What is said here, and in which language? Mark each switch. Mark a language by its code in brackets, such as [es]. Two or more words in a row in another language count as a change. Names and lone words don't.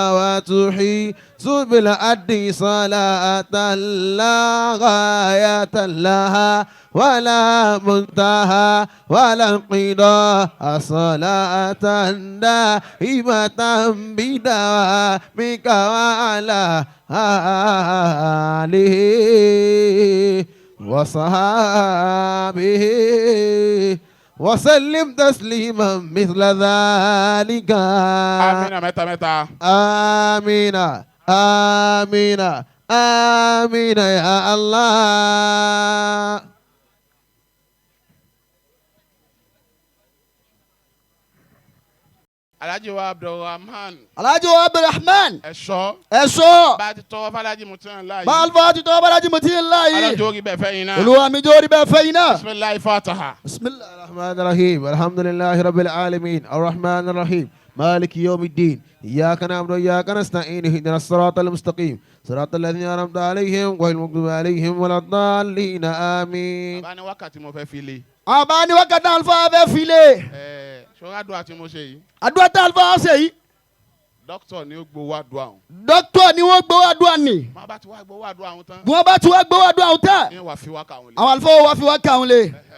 [ar] وتحيي بالأدي صلاة لا غاية لها ولا منتهى ولا انقضاء صلاة دائمة بدوامك وعلى آله وصحابه وسلم تسليما مثل ذلك. [yo] Amina mẹ́ta mẹ́ta. [ar] آمين آمين آمين يا الله. [yo] Alhaji wa Abdulrahman. Alhaji wa Abdulrahman. ẹ̀ṣọ́. ẹ̀ṣọ́. bá a ti tọwọ́ f'Alhaji Muteehullah yìí. bá àlùfáà ti tọ́ Alhaji Muteehullah Ọlọ́run yìí. jó rí bẹ̀ fẹ́ yín náà. olúwa mi jó rí bẹ́ẹ̀ fẹ́ yín náà. [ar] بسم الله فاتحة. bisimilah. الرحمن الرحيم الحمد لله رب العالمين الرحمن الرحيم مالك يوم الدين إياك نعبد وإياك نستعين اهدنا الصراط المستقيم صراط الذين أنعمت عليهم غير المغضوب عليهم ولا الضالين آمين. [yo] bàbá ní wákàtí mo fẹ́ fi lé. àbá ni wákàtí àlùfáà bẹ́ẹ̀ file. ṣọ́ra àdúrà tí mo ṣe yìí. àdúrà tá àlùfáà ṣe yìí. dókítà ni ó gbowó àdúrà ọ̀hún. dókítà ni wọ́n gbowó àdúrà ni. má bá ti wá gbowó àdúrà ọ̀hún tán. bí wọ́n bá ti wá gbowó àdúrà ọ̀hún tán. ní wàá fi wá káwọn lé. àwọn àlùfáà wa fi wá kà wọ́n lé.